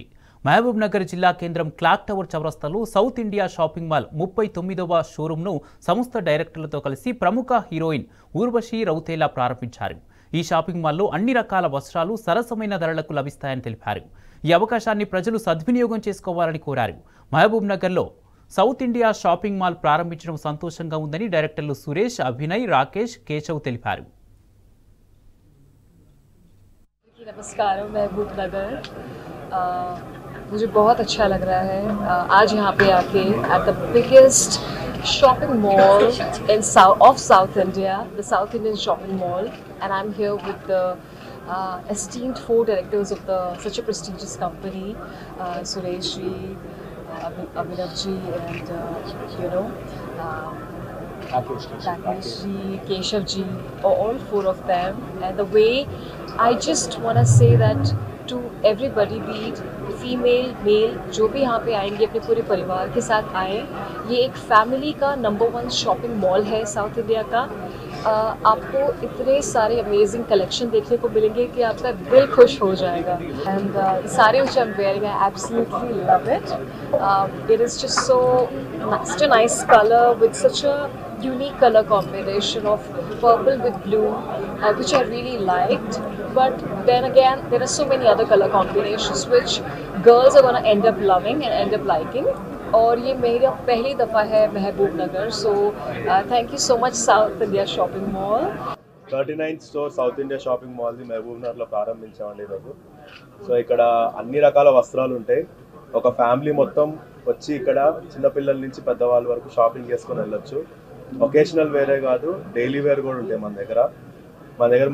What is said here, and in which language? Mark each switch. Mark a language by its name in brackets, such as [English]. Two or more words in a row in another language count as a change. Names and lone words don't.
[Telugu] మహబూబ్ నగర్ జిల్లా కేంద్రం క్లాక్ టవర్ చౌరస్తాలో సౌత్ ఇండియా షాపింగ్ మాల్ 39వ షోరూంను సంస్థ డైరెక్టర్లతో కలిసి ప్రముఖ హీరోయిన్ ఊర్వశి రౌతేలా ప్రారంభించారు. ఈ షాపింగ్ మాల్లో అన్ని రకాల వస్త్రాలు సరసమైన ధరలకు లభిస్తాయని తెలిపారు. ఈ అవకాశాన్ని ప్రజలు సద్వినియోగం చేసుకోవాలని కోరారు. మహబూబ్ నగర్లో సౌత్ ఇండియా షాపింగ్ మాల్ ప్రారంభించడం సంతోషంగా ఉందని డైరెక్టర్లు సురేష్, అభినయ్, రాకేష్, కేశవ్ తెలిపారు. [Hindi] नमस्कार, महबूब नगर मुझे बहुत अच्छा लग रहा है आज यहाँ पे आके [English] at the biggest shopping mall in South India, the South Indian shopping mall, and I am here with the esteemed 4 directors of such a prestigious company, Suresh ji, Abhinav ji, and Rakesh ji, Keshav ji, all 4 of them. And the way I just want to say that to everybody, be it female male, [Hindi] जो भी यहाँ पे आएंगे अपने पूरे परिवार के साथ आए. ये एक फैमिली का नंबर 1 [English] shopping mall [Hindi] है साउथ इंडिया का. आपको इतने सारे [English] amazing collection [Hindi] देखने को मिलेंगे कि आपका दिल खुश हो जाएगा. [English] एंड सारे which I'm wearing, I absolutely love it. It is just such a nice color with such a unique color combination of purple with blue, which I really liked. But then again, there are so many other color combinations which girls are going to end up loving and end up liking. [Hindi] और ये मेरा पहली दफ़ा है महबूब नगर. [English] so thank you so much साउथ इंडिया షాపింగ్ మాల్. [Telugu] 39th స్టోర్ సౌత్ ఇండియా షాపింగ్ మాల్ది మహబూబ్ నగర్లో ప్రారంభించామండి ఈరోజు. సో ఇక్కడ అన్ని రకాల వస్త్రాలు ఉంటాయి. ఒక ఫ్యామిలీ మొత్తం వచ్చి ఇక్కడ చిన్నపిల్లల నుంచి పెద్దవాళ్ళ వరకు షాపింగ్ చేసుకొని వెళ్ళొచ్చు. ఒకేషనల్ వేరే కాదు, [English] daily wear [Telugu] కూడా ఉంటాయి మన దగ్గర.